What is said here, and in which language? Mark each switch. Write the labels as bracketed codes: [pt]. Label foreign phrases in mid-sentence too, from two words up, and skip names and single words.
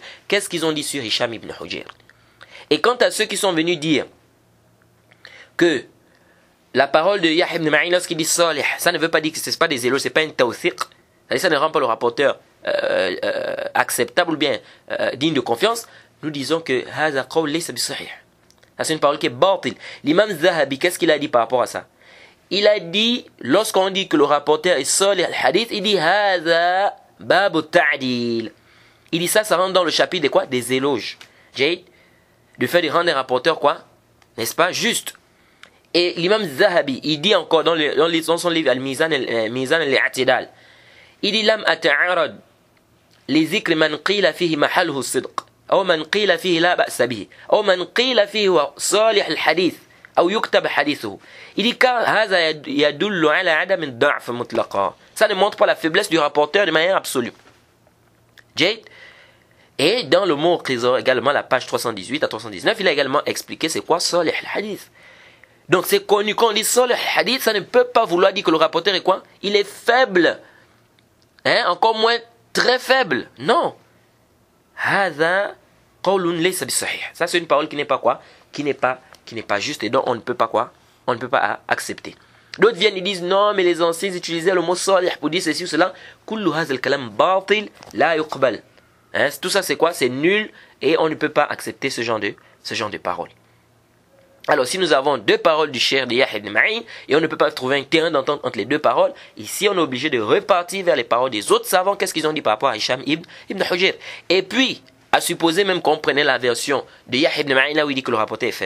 [fr] Qu'est-ce qu'ils ont dit sur Hisham ibn Hujayr? Et quant à ceux qui sont venus dire que la parole de Yahya ibn Ma'in lorsqu'il dit Salih, ça ne veut pas dire que ce n'est pas des éloges, ce n'est pas une tawthiq. Ça ne rend pas le rapporteur acceptable ou bien digne de confiance. Nous disons que [ar] هذا قول ليس بصحيح. [fr] Ça c'est une parole qui est batil. L'imam Zahabi, qu'est-ce qu'il a dit par rapport à ça? Il a dit, lorsqu'on dit que le rapporteur est [ar] صالح الحديث, [fr] il dit [ar] هذا باب تعديل. [fr] Il dit ça rentre dans le chapitre de quoi? Des éloges. De faire de rendre un rapporteur quoi? N'est-ce pas? Juste. Et l'imam Zahabi, il dit encore dans son livre Al-Mizan al-I'tidal, il dit [ar] لم أتعرض لذكر من قيل فيه محله الصدق, ou من قيل فيه لا بأس به, ou من قيل فيه وصالح الحديث, ou يكتب حديثه. [fr] Il dit car [ar] هذا يدل على عدم الضعف مطلقا. [fr] Ça ne montre pas la faiblesse du rapporteur de manière absolue. Et dans le mot Trésor également, la page 318 à 319, il a également expliqué c'est quoi [ar] صالح الحديث. [fr] Donc c'est connu, quand on dit [ar] صالح الحديث, [fr] ça ne peut pas vouloir dire que le rapporteur est quoi? Il est faible. Hein? Encore moins très faible. Non. [ar] هذا قول ليس بصحيح. [fr] Ça c'est une parole qui n'est pas quoi? Qui n'est pas juste et donc on ne peut pas quoi? On ne peut pas accepter. D'autres viennent et disent non mais les anciens utilisaient le mot salih pour dire ceci ou cela. [ar] كل هذا الكلام باطل لا يقبل. [fr] Hein? Tout ça c'est quoi? C'est nul et on ne peut pas accepter ce genre de paroles. Alors si nous avons deux paroles du cheikh de Yahya ibn Ma'in et on ne peut pas trouver un terrain d'entente entre les deux paroles, ici on est obligé de repartir vers les paroles des autres savants. Qu'est-ce qu'ils ont dit par rapport à Hisham ibn Hujr? Et puis, à supposer même qu'on prenait la version de Yahya ibn Ma'in là où il dit que le rapporteur est faible.